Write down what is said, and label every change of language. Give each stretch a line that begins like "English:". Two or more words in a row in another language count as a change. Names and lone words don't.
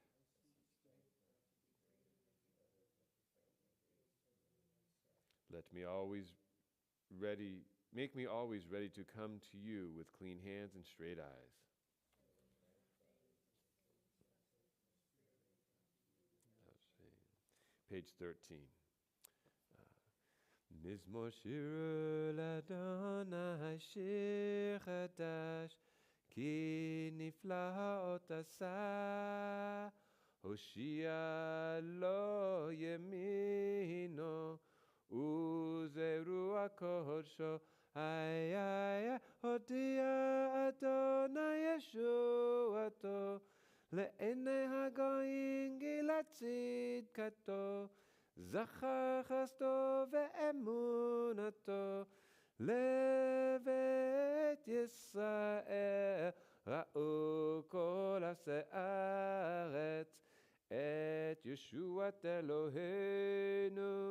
English: Make me always ready to come to you with clean hands and straight eyes. Page 13.
Hebrew: מזמור שיר לאדוני שיר חדש, כי נפלאות עשה, הושיעה לו ימינו, וזרוע אקדשו, אי אי אי, הודיע אדוני ישועתו, לעיני הגויים גלת צדקתו, זכר חסתו ואמונתו, לבית ישראל, ראו כל הסארץ, את ישועת אלוהינו,